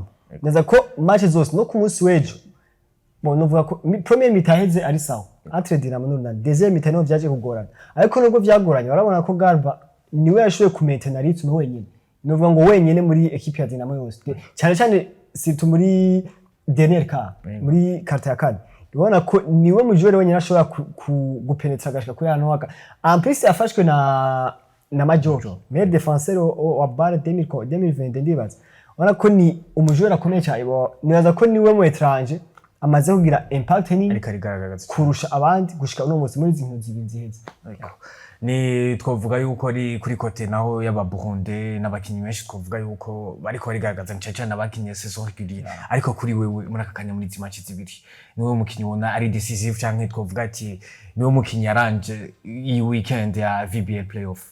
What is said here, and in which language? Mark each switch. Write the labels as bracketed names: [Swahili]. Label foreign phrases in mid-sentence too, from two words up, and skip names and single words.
[Rundi] Neza ko matches zose no ku munsi w'ejo novuga ko premier mitaheze ari sawa entre Dinamo n'Urunani, deuxième mitano vyaje kugorana ariko nubwo vyagoranye barabona ko Garba niwe yashoboye kumaintainer ritme wenyene. Novuga ngo wenyene muri equipe ya Dinamo yose cyane cyane surtout muri [French] dernier quart [Rundi] muri carte ya kane ubona ko niwe mujore wenyene ashobora gupenetra gashika kuri hano waka [French] en plus [Rundi] afashwe na Major [French] meilleur défenseur [Rundi] wa BAL 2020 ndibaza ubona ko ni umujore akomeye cyane nibaza ko niwe mu étranger amaze kugira impact nini kurusha abandi gushika uno munsi muri inkino zibiri ziheze. Ni twavuga yuko ari kuri kote naho yaba Burundi n'abakinyi benshi twavuga yuko bariko barigaragaza cyane abakinyi [French] saison régulière [Rundi] ariko kuri wewe muri aka kanya muri izi match zibiri niwe mukinyi wona ari decisive cyangwa twavuga ati niwe mukinyi yaranje iyi weekend ya VBL playoff.